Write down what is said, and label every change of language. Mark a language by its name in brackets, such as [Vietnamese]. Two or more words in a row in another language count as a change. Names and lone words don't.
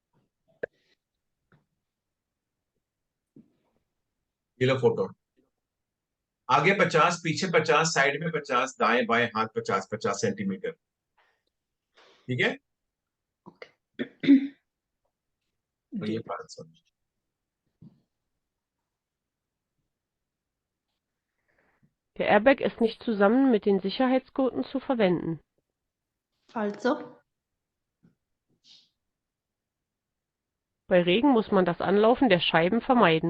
[Hindi] ये लो फोटो, आगे 50, पीछे 50, साइड में 50, दाएं बाएं हाथ 50 50 सेंटीमीटर। ठीक है, तो ये जी 500। [German] Der Airbag ist nicht zusammen mit den Sicherheitsgurten zu verwenden. [Italian] falso, [German] Bei Regen muss man das Anlaufen der Scheiben vermeiden.